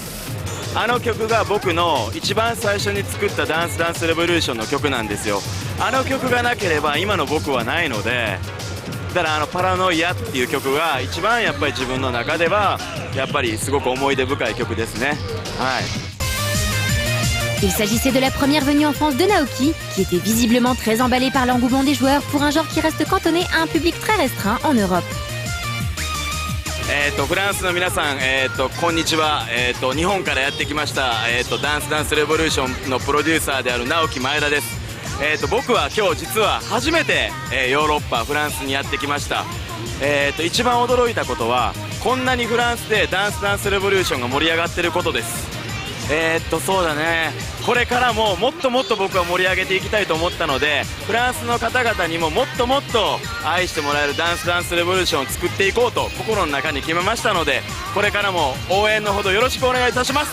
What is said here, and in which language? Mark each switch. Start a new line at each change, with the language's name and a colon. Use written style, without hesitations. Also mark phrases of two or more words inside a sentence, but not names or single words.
Japanese: あの曲が僕の一番最初に作ったダンスダンスレボリューションの曲なんですよ。あの曲がなければ今の僕はないので、だからパラノイアっていう曲が一番やっぱり自分の中ではやっぱりすごく思い出深い曲ですね。はい。
French: Il s'agissait de la première venue en France de Naoki, qui était visiblement très emballé par l'engouement des joueurs pour un genre qui reste cantonné à un public très restreint en Europe.
Japanese: フランスの皆さん、こんにちは。日本からやってきました、ダンスダンスレボリューションのプロデューサーである直樹前田です。僕は今日実は初めて、ヨーロッパフランスにやってきました。一番驚いたことはこんなにフランスでダンスダンスレボリューションが盛り上がってることです。そうだね、これからももっともっと僕は盛り上げていきたいと思ったので、フランスの方々にももっともっと愛してもらえるダンスダンスレボリューションを作っていこうと心の中に決めましたので、これからも応援のほどよろしくお願いいたします。